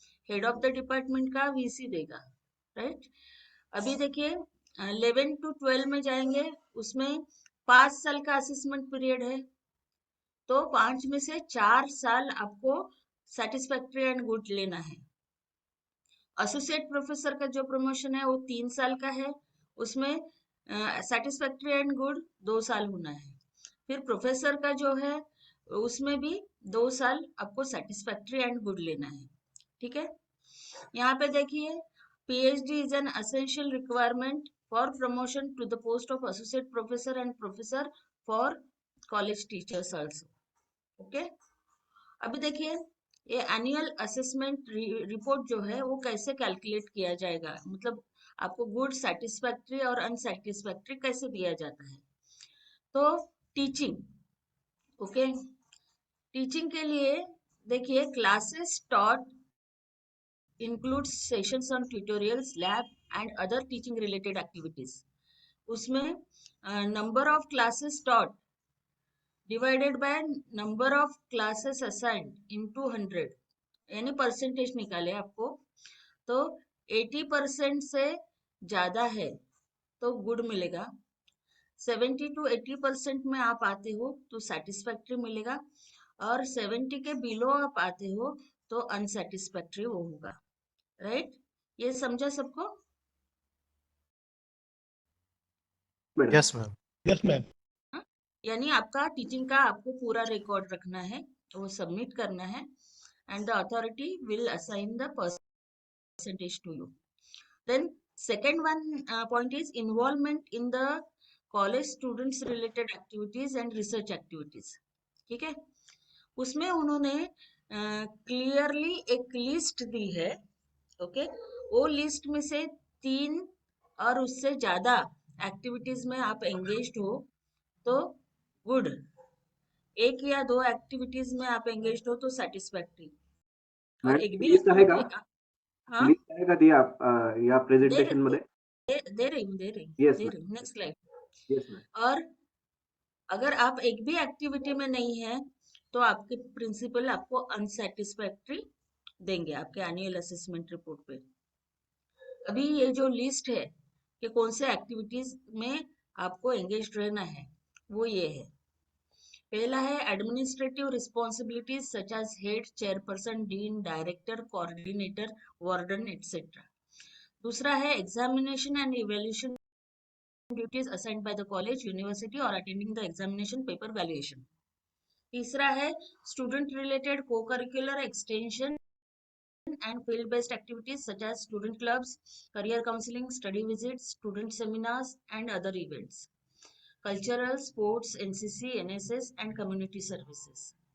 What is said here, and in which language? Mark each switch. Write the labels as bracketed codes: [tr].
[hi] Head of the department का VC देगा. Right. अभी देखिए 11 to 12 में जाएंगे, उसमें 5 साल का असेसमेंट पीरियड है, तो 5 में से 4 साल आपको सेटिस्फैक्ट्री एंड गुड लेना है. एसोसिएट प्रोफेसर का जो प्रमोशन है वो 3 साल का है, उसमें सेटिस्फैक्ट्री एंड गुड 2 साल होना है. फिर प्रोफेसर का जो है उसमें भी 2 साल आपको सेटिस्फैक्ट्री एंड गुड लेना है. ठीक है. यहाँ पे देखिए [en] PhD is an essential requirement for promotion to the post of associate professor and professor for college teachers also. ओके. [hi] अभी देखिए ये एनुअल असेसमेंट रिपोर्ट जो है वो कैसे कैलकुलेट किया जाएगा, मतलब आपको गुड, सेटिस्फैक्ट्री और अनसेटिस्फैक्ट्री कैसे दिया जाता है. तो टीचिंग. ओके. टीचिंग के लिए देखिए classes taught [en] includes sessions on tutorials, lab and other teaching related activities. [hi] उसमें [en] number of classes taught divided by number of classes assigned into 100 [hi] यानी परसेंटेज निकाले आपको, तो 80% से ज्यादा है तो गुड मिलेगा, 70 to 80% में आप आते हो तो सेटिस्फैक्ट्री मिलेगा, और 70 के बिलो आप आते हो तो अनसेटिस्फैक्ट्री वो होगा, राइट? ये समझा सबको? Madam [en] Yes ma'am. Yes, ma'am. [hi] हाँ? यानी आपका टीचिंग का आपको पूरा रिकॉर्ड रखना है, वो सबमिट करना है, [en] And the authority will assign the percentage to you. Then second one point is involvement in the college students related activities and research activities. [hi] ठीक है, उसमें उन्होंने क्लियरली एक लिस्ट दी है, ओके? वो लिस्ट में से 3 और उससे ज्यादा एक्टिविटीज में आप एंगेज्ड हो तो गुड, 1 या 2 एक्टिविटीज में आप एंगेज्ड हो तो सेटिस्फैक्ट्री, और एक भी [mr] लिस्ट आहे का? [hi] activity हाँ [mr] लिस्ट आहे का ती या [hi] दे [mr] प्रेझेंटेशन मध्ये? [hi] दे रही हूँ, दे रही हूँ, [en] yes [hi] दे [en] ma'am, [hi] रही हूँ, नेक्स्ट स्लाइड। [en] Yes ma'am. [hi] और अगर आप एक भी एक्टिविटी में नहीं है तो आपके प्रिंसिपल आपको अनसेटिस्फैक्ट्री देंगे आपके एनुअल असेसमेंट रिपोर्ट पे। अभी ये जो लिस्ट है कि कौन से एक्टिविटीज में आपको एंगेज रहना है वो ये है। पहला है administrative responsibilities such as head, chairperson, dean, director, coordinator, warden etcetera. दूसरा है [en] Examination and evaluation duties assigned by the college, university or attending the examination paper valuation. [hi] तीसरा है [en] student related co-curricular extension and field based activities such as student clubs, career counseling, study visits, student seminars and other events, cultural, sports, NCC, NSS and community services.